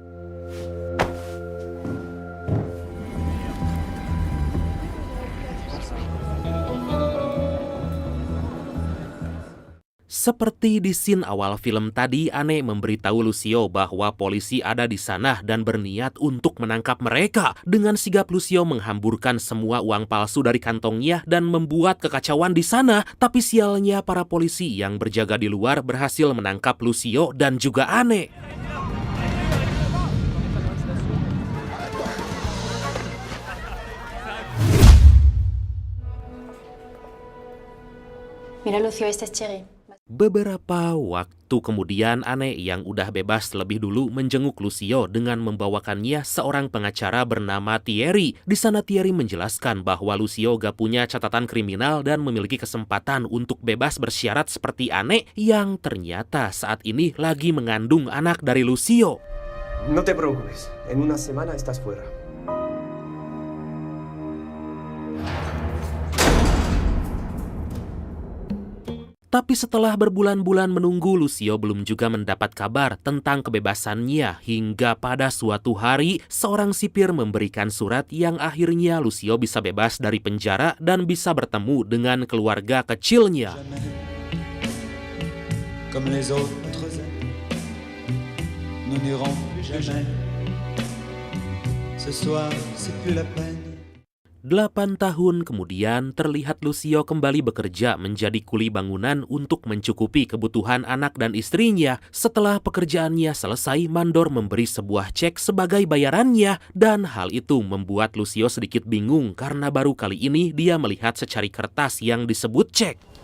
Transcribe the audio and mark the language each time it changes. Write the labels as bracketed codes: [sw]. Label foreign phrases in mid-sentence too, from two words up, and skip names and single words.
[id] Seperti di scene awal film tadi, Anne memberitahu Lucio bahwa polisi ada di sana dan berniat untuk menangkap mereka. Dengan sigap Lucio menghamburkan semua uang palsu dari kantongnya dan membuat kekacauan di sana. Tapi sialnya para polisi yang berjaga di luar berhasil menangkap Lucio dan juga Anne. [es] Mira Lucio, este es Cherry. [id] Beberapa waktu kemudian, Anne yang udah bebas lebih dulu menjenguk Lucio dengan membawakannya seorang pengacara bernama Thierry. Di sana Thierry menjelaskan bahwa Lucio gak punya catatan kriminal dan memiliki kesempatan untuk bebas bersyarat seperti Anne yang ternyata saat ini lagi mengandung anak dari Lucio. [es] No te preocupes, en una semana estás fuera. [id] Tapi setelah berbulan-bulan menunggu, Lucio belum juga mendapat kabar tentang kebebasannya. Hingga pada suatu hari, seorang sipir memberikan surat yang akhirnya Lucio bisa bebas dari penjara dan bisa bertemu dengan keluarga kecilnya. [fr] Comme les autres amis, nous n'irons plus jamais. Ce soir, c'est plus la peine. [id] 8 tahun kemudian, terlihat Lucio kembali bekerja menjadi kuli bangunan untuk mencukupi kebutuhan anak dan istrinya. Setelah pekerjaannya selesai, mandor memberi sebuah cek sebagai bayarannya, dan hal itu membuat Lucio sedikit bingung karena baru kali ini dia melihat secari kertas yang disebut cek.